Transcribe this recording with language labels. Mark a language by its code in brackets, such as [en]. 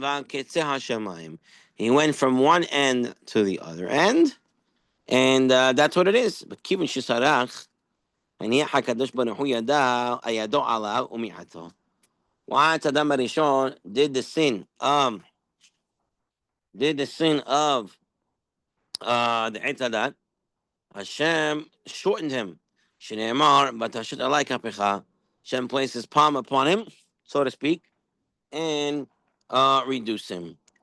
[en] He went from one end to the other end, and that's what it is. But [he] kivin shisarach, הניח הקדוש ברוך הוא ידו עליו ומיעטו. [en] Once Adam Rishon did the sin of the Eitzadat, Hashem shortened him. Shneimar, but Hashem alai kapecha. Hashem placed his palm upon him, so to speak, and reduce him.